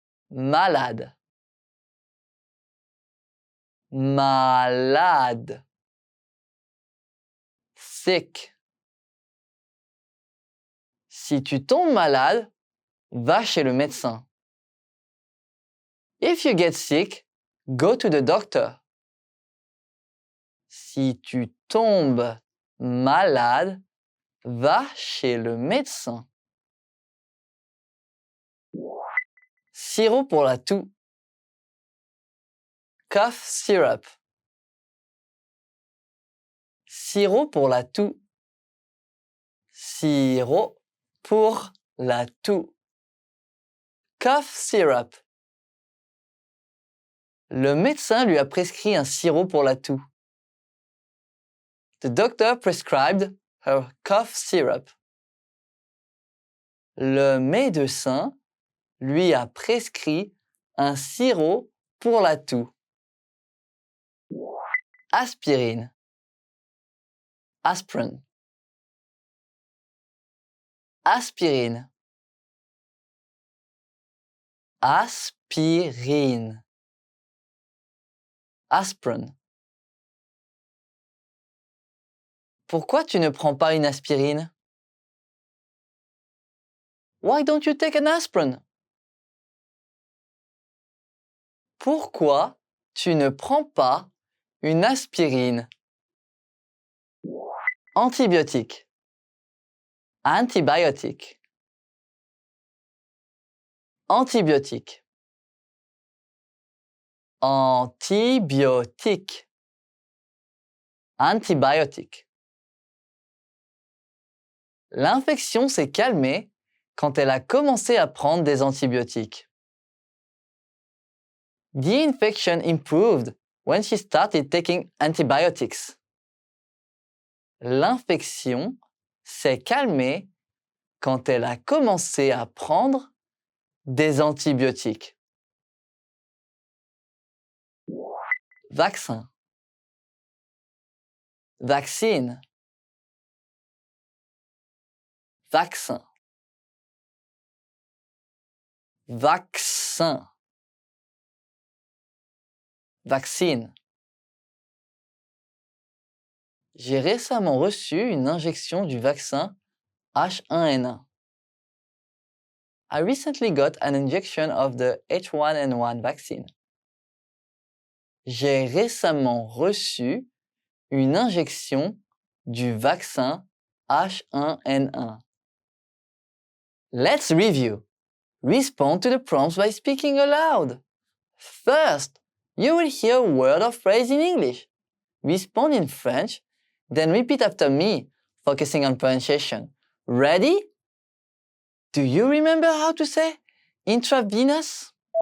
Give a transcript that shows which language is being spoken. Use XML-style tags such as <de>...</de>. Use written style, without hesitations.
<fr>Malade. Malade.</fr> <en>Sick.</en> <fr>Si tu tombes malade, va chez le médecin.</fr> <en>If you get sick, go to the doctor.</en> <fr>Si tu tombes malade, va chez le médecin. Sirop pour la toux.</fr> <en>Cough syrup.</en> <fr>Sirop pour la toux. Sirop pour la toux.</fr> <en>Cough syrup.</en> <fr>Le médecin lui a prescrit un sirop pour la toux.</fr> <en>The doctor prescribed her cough syrup.</en> <fr>Le médecin lui a prescrit un sirop pour la toux. Aspirine. Aspirin. Aspirine. Aspirine.</fr> <en>Aspirin.</en> <fr>Pourquoi tu ne prends pas une aspirine?</fr> <en>Why don't you take an aspirin?</en> <fr>Pourquoi tu ne prends pas une aspirine? Antibiotique. Antibiotique. Antibiotique. Antibiotique. Antibiotique. L'infection s'est calmée quand elle a commencé à prendre des antibiotiques.</fr> <en>The infection improved when she started taking antibiotics.</en> <fr>L'infection s'est calmée quand elle a commencé à prendre des antibiotiques. Vaccin.</fr> <en>Vaccine.</en> <fr>Vaccin. Vaccin.</fr> <en>Vaccine.</en> <fr>J'ai récemment reçu une injection du vaccin H1N1.</fr> <en>I recently got an injection of the H1N1 vaccine.</en> <fr>J'ai récemment reçu une injection du vaccin H1N1.</fr> <en>Let's review. Respond to the prompts by speaking aloud. First, you will hear a word or phrase in English. Respond in French, then repeat after me, focusing on pronunciation. Ready? Do you remember how to say intravenous?</en>